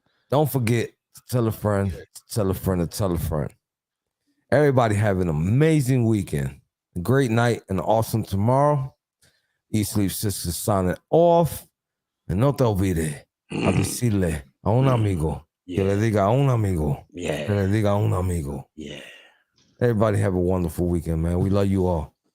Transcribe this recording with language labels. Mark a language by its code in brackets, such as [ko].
[en] Don't forget to tell a friend, tell a friend, to tell a friend. Everybody have an amazing weekend, a great night, and an awesome tomorrow. Eat Sleep Sisters signing off. [es] And no te olvides a decirle a un amigo que le diga a un amigo que le diga a un amigo. [en] Yeah. Everybody have a wonderful weekend, man. We love you all.